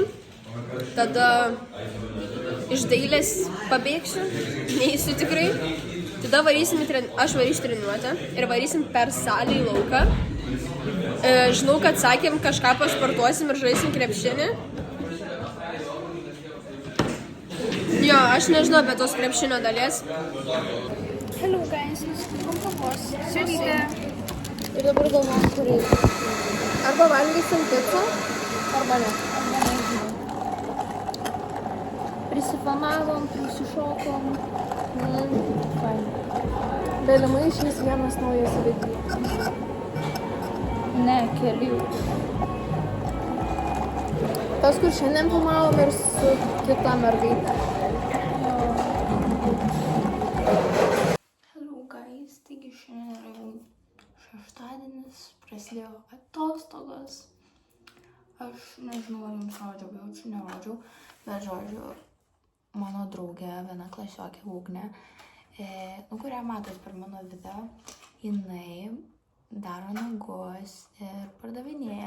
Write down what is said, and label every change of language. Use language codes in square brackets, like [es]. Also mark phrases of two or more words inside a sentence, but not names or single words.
[lt] Tada iš dailės pabėgsiu, neįsiu tikrai. Tada aš varysiu treniruotę ir varysim per salę į lauką. Žinau, kad sakėm, kažką pasportuosim ir žaisim krepšinį. Jo, aš nežinau apie tos krepšinio dalies. [en] Hello guys, [lt] nusipirkom kavos. Siulytė. Ir dabar galvom, kur reikia. Arba valgysim picą, arba ne. Prisifanavom, prisišokom. Galimai išeis vienas naujas video. Ne, keli. Tas, kur šiandien filmavom ir su kita mergaitė. [en] Hello guys, [lt] taigi šiandien yra jau šeštadienis, prasidėjo atostogos. Aš nežinau, ar jums rodžiau, jaučiu, nerodžiau, bet žodžiu, mano draugė, viena klasiokė Ugnė, kurią matot per mano video, jinai daro nagus ir pardavinėja.